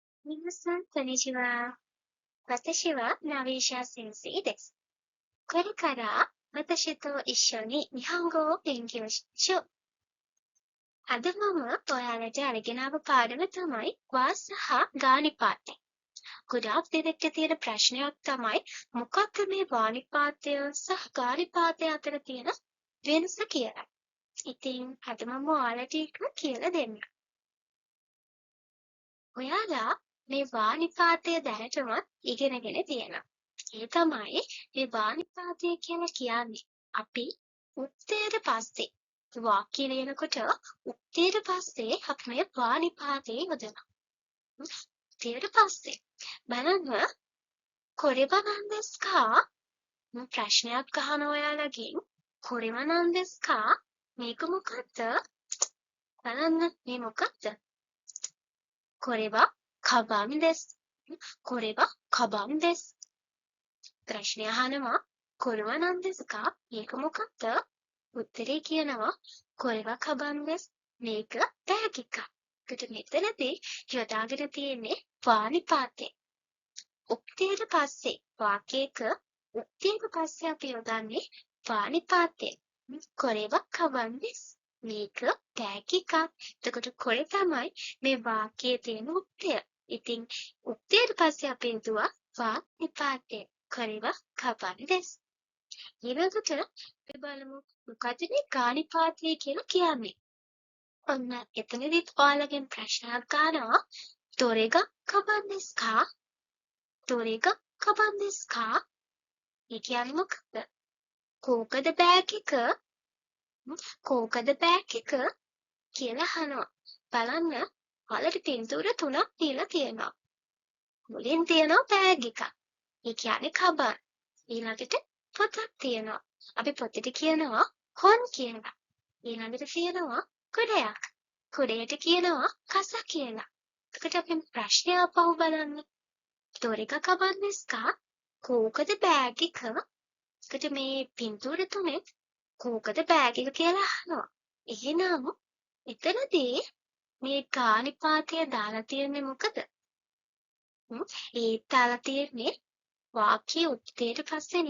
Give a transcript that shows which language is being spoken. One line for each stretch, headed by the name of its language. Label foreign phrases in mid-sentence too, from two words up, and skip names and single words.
Japanese: 皆さん、こんにちは。私はナビーシャ先生です。これから私と一緒に日本語を勉強しましょう。
Sinhala: අද මම ඔයාලට අරගෙන ආව පාඩම තමයි වා සහ ගානිපාතය. ගොඩාක් දෙනෙක්ට තියෙන ප්‍රශ්නයක් තමයි මොකක්ද මේ වානිපාතය සහ ගානිපාතය අතර තියෙන වෙනස කියලා. ඉතින් අද මම ඔයාලට ඒක කියලා දෙන්නම්. ඔයාලා මේ වානිපාතය දැනටමත් ඉගෙනගෙන තියෙනවා. ඒ තමයි මේ වානිපාතය කියලා කියන්නේ. අපි උත්තේට පස්සේ වාක්‍ය ලියනකොට උත්තේට පස්සේ අපි මේ වානිපාතය යොදනවා. උත්තේට පස්සේ බලන්න
Japanese: これはなんですか?
Sinhala: ප්‍රශ්නයක් අහන ඔයාලගෙන්
Japanese: これはなんですか?
Sinhala: මේක මොකක්ද? බලන්න මේ මොකක්ද?
Japanese: これはカバンです。これはカバンです。
Sinhala: ප්‍රශ්නය අහනවා
Japanese: これはなんですか?
Sinhala: මේක මොකක්ද? උත්තරේ කියනවා
Japanese: これはカバンです.
Sinhala: මේක බෑග් එකක්. ඒකට මෙතනදී යොදාගෙන තියෙන්නේ වානිපාතය. උක්තියට පස්සේ වාක්‍යයක උක්තියට පස්සේ අපි යොදන්නේ වානිපාතය.
Japanese: これはカバンです.
Sinhala: මේක බෑග් එකක්. එතකොට කොරේ තමයි මේ වාක්‍යයේ තියෙන උක්තිය. ඉතින් උක්තියට පස්සේ අපි යොදුවා වානිපාතය.
Japanese: これはカバンです.
Sinhala: ඊළඟට අපි බලමු මොකද මේ ගානිපාතය කියලා කියන්නේ. ඔන්න එතනදිත් ඔයාලගෙන් ප්‍රශ්නයක් අහනවා.
Japanese: どれがカバンですか? どれがカバンですか?
Sinhala: ඒ කියන්නේ මොකක්ද? කෝකද බෑග් එක? කෝකද බෑග් එක කියලා අහනවා. බලන්න ඔයාලට පින්තූර තුනක් දීලා තියෙනවා. මුලින් තියෙනවා බෑග් එකක්. ඒ කියන්නේ kaban. ඊළඟට පොතක් තියෙනවා. අපි පොතට කියනවා kon කියලා. ඊළඟට තියෙනවා කුඩයක්. කුඩයට කියනවා කස කියලා. එතකොට අපි ප්‍රශ්නය අපහු බලන්න.
Japanese: どれがカバンですか?
Sinhala: කෝකද බෑග් එක? එතකොට මේ පින්තූර තුනේ කෝකද බෑග් එක කියලා අහනවා. එහෙනම් එතනදී මේ ගානිපාතය දාලා තියෙන්නේ මොකද? ඒ දාලා තියෙන්නේ වාක්‍ය උත්තේට පස්සේනේ.